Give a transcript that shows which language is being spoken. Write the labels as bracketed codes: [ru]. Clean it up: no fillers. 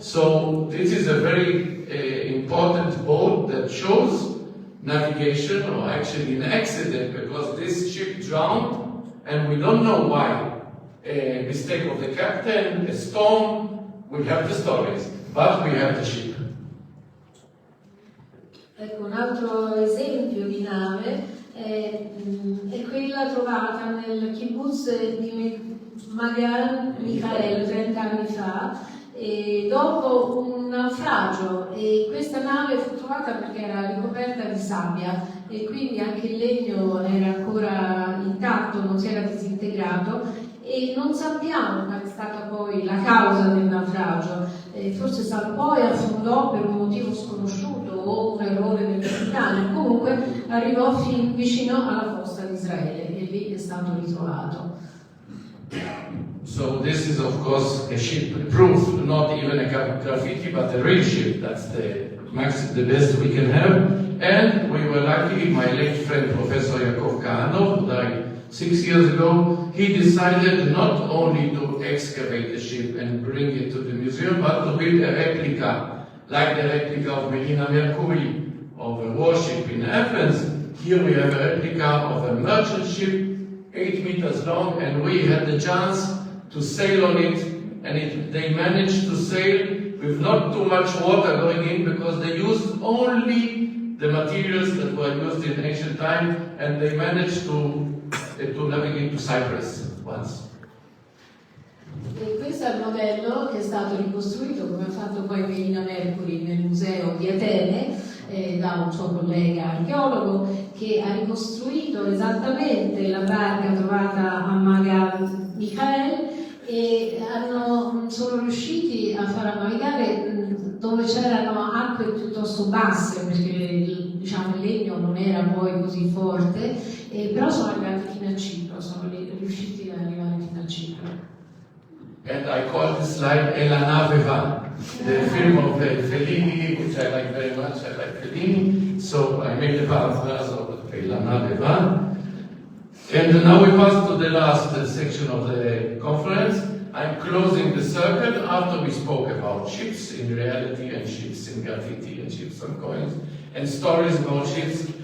[en] So this is a very important boat that shows navigation, or actually an accident, because this ship drowned, and we don't know why. A mistake of the captain, a storm. We have the stories, but we have the ship. [it] Ecco, un altro esempio di nave è quella trovata nel kibbutz di Magan Michael 30 anni fa, dopo un naufragio, e questa nave fu trovata perché era ricoperta di sabbia e quindi anche il legno era ancora intatto, non si era disintegrato, e non sappiamo qual è stata poi la causa del naufragio. Forse salpò e affondò per un motivo sconosciuto o un errore del capitano. Comunque arrivò fin vicino alla costa di Israele e lì è stato ritrovato. [en] So this is of course a ship, proof, not even a graffiti, but a real ship. That's the best we can have. And we were lucky, my late friend Professor 𝗂𝗏𝗏𝗏 died 6 years ago. He decided not only to excavate the ship and bring it to the museum, but to build a replica, like the replica of Melina Mercury, of a warship in Athens. Here we have a replica of a merchant ship, 8 meters long, and we had the chance to sail on it, and they managed to sail with not too much water going in, because they used only the materials that were used in ancient time, and they managed to navigate to Cyprus once. [it] E questo è il modello che è stato ricostruito, come ha fatto poi Melina Mercury nel museo di Atene, da un suo collega archeologo, che ha ricostruito esattamente la barca trovata a 𝗵𝗂𝗶𝗁, e sono riusciti a farla navigare dove c'erano acque piuttosto basse, perché diciamo, il legno non era poi così forte, però sono arrivati fino a Cipro, sono riusciti ad arrivare fino a Cipro. [en] And I call this slide 𝗂𝗏𝗏𝗏, the film of Fellini, which I like very much. I like Fellini, so I made a paraphrase of 𝗂𝗏𝗏𝗏. And now we pass to the last section of the conference. I'm closing the circle after we spoke about ships in reality and ships in graffiti and ships on coins and stories about ships.